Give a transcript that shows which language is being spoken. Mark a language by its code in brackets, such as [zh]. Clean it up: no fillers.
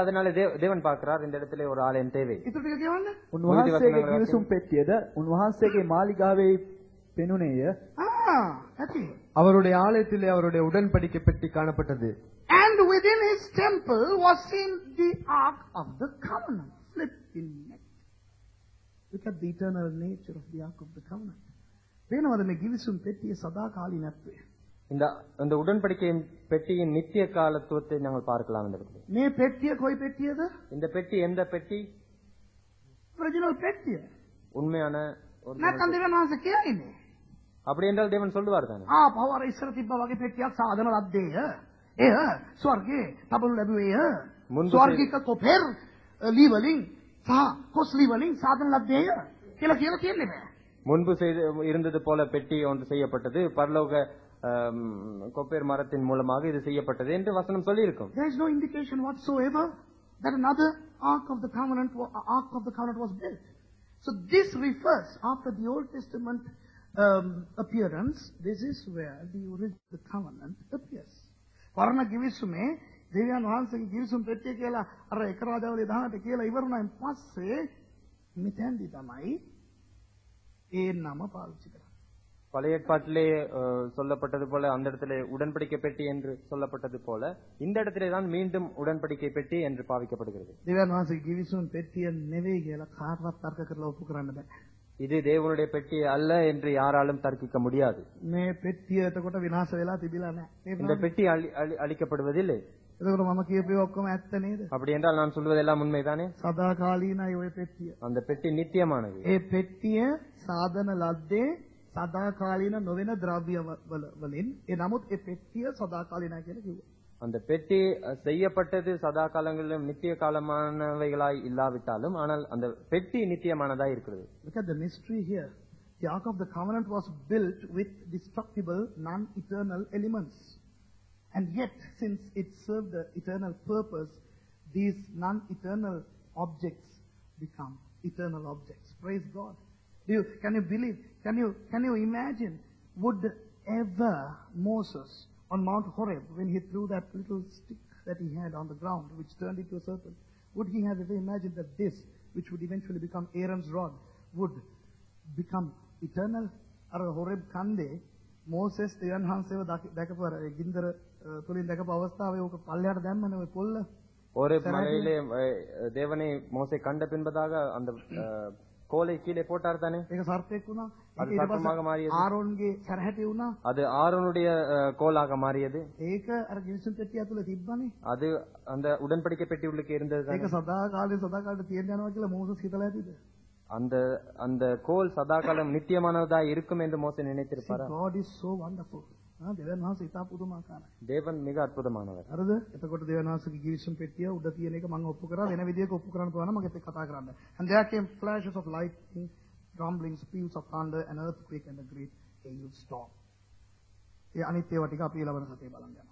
[ta] அதனால தேவன் பார்க்கிறார் இந்த இடத்துல ஒரு ஆலயம் தேவை. [si] ඉතුරු ටික කියවන්න. උන්වහන්සේගේ ගිවිසුම් පෙට්ටියද උන්වහන්සේගේ මාලිගාවේ පෙනුනේය. ඇති. [ta] அவருடைய ஆலயத்திலே அவருடைய உடன்படிக்கை பெட்டி காணப்பட்டது. [en] And within his temple was seen the Ark of the Covenant. Flipping neck. Look at the eternal nature of the Ark of the Covenant. [si] වෙනවද මේ ගිවිසුම් පෙට්ටිය සදාකාලිනත්වය? [ta] இந்த உடன்படிக்கை பெட்டியின் நித்திய காலத்துவத்தை நாங்கள் பார்க்கலாம் இந்த இடத்துல. [si] මේ පෙට්ටිය කොයි පෙට්ටියද? [ta] இந்த பெட்டி எந்த பெட்டி? [si] ඔරිජිනල් පෙට්ටිය. [ta] உண்மையான [si] නැත්නම් දෙවියන් වහන්සේ කියන්නේ. [ta] அப்படி என்றால் தேவன் சொல்லுவார் தானே. [si] පවර ඉස්සර තිබ්බා වගේ පෙට්ටියක් සාදන ලද්දේය. එය ස්වර්ගයේ තබලු ලැබුවේය. ස්වර්ගික කොපෙර් ලීවලින් සහ කොස්ලි වලින් සාදන ලද්දේය කියලා තියෙන්නේ නෑ. [ta] முன்பு இருந்தது போல பெட்டி ஒன்று செய்யப்பட்டது, பரலோக கொப்பேர் மரத்தின் மூலமாக இது செய்யப்பட்டது என்று வசனம் சொல்லி இருக்கும். [en] There is no indication whatsoever that another Ark of the Covenant was built. So this refers, after the Old Testament appearance, this is where the original covenant appears. [si] පරණ ගිවිසුමේ දෙවියන් වහන්සේගේ ගිවිසුම් පෙට්ටිය කියලා අර එක රාජාවලිය 18 කියලා ඉවරුණායින් පස්සේ මෙතෙන්දි තමයි ඒ නම පාවිච්චි කරන්නේ. [ta] பழைய ஏற்பாட்டிலே சொல்லப்பட்டது போல அந்த இடத்துல உடன்படிக்கை பெட்டி என்று சொல்லப்பட்டது போல இந்த இடத்திலே தான் மீண்டும் உடன்படிக்கை பெட்டி என்று பாவிக்கப்படுகிறது. [si] දෙවියන් වහන්සේගේ ගිවිසුම් පෙට්ටිය නෙවෙයි කියලා කාටවත් තර්ක කරලා ඔප්පු කරන්න බෑ. [ta] இது தேவனுடைய பெட்டி அல்ல என்று யாராலும் தர்க்கிக்க முடியாது. [si] මේ පෙට්ටිය එතකොට විනාශ වෙලා තිබිලා නැහැ. [ta] இந்த பெட்டி அழிக்கப்படுவதில்லை. [si] එතකොට මම කියපේ ඔක්කොම ඇත්ත නේද? [ta] அப்படி என்றால் நான் சொல்வதெல்லாம் உண்மைதானே? [si] සදාකාලීනයි ඔය පෙට්ටිය. [ta] அந்த பெட்டி நித்தியமானது. [si] ඒ පෙට්ටිය සාදන ලද්දේ සදාකාලීන නොවන ද්‍රව්‍ය වලින් ඒ නමුත් ඒ පෙට්ටිය සදාකාලීනයි කියලා කිව්වා. [ta] அந்த பெட்டி செய்யப்பட்டது சதா காலங்களிலும் நித்திய காலமானவைகளாய் இல்லாவிட்டாலும் ஆனால் அந்த பெட்டி நித்தியமானதாய் இருக்கிறது. [en] Look at the mystery here. The Ark of the Covenant was built with destructible, non-eternal elements. And yet, since it served the eternal purpose, these non-eternal objects become eternal objects. Praise God. Can you believe? Can you imagine? Would ever Moses on Mount Horeb, when he threw that little stick that he had on the ground, which turned into a serpent, would he have ever imagined that this, which would eventually become Aaron's rod, would become eternal? [si] Ar Horeb kande Moses දෙවියන් වහන්සේව දැකපු අර ගින්දර තුලින් දැකපු අවස්ථාවේ ඕක පල්ලයට දැම්මනේ ඔය පොල්ල. [ta] ஒரே மலையிலே தேவனை மோசே கண்ட பின்பதாக அந்த கோலை கீழே போட்டார் தானே. [si] ඒක සර්පෙක් වුණා. [ta] அது சர்ப்பமாக மாறியது. [si] ආරෝන්ගේ සරහැටි වුණා. [ta] அது ஆரோனுடைய கோலாக மாறியது. [si] ඒක අර ගිවිසුම් පෙට්ටිය ඇතුලේ තිබ්බනේ. [ta] அது அந்த உடன்படிக்கை பெட்டி உள்ளுக்கு இருந்தது தானே. [si] ඒක සදාකාලේ තියෙන්න යනවා කියලා මෝසස් හිතලා ඇතිද? [ta] அந்த கோல் சதாகாலம் நித்தியமானதா இருக்கும் என்று மோசே நினைத்திருப்பாரா? [en] God is so wonderful. [si] දෙවියන් වහන්සේ ඉතා පුදුමාකාරයි. [ta] தேவன் மிக அற்புதமானவர். [si] හරිද? එතකොට දෙවියන් වහන්සේගේ ගිවිසුම් පෙට්ටිය උඩ තියෙන එක මම ඔප්පු කරා වෙන විදියක ඔප්පු කරන්න පුළුවන් නම් මගෙත් එක්ක කතා කරන්න. [en] And there came flashes of lightning, rumblings, peals of thunder, an earthquake and a great hailstorm. [si] ඒ අනිත් ඒවා ටික අපි ඊළඟ සතියේ බලන්න යනවා.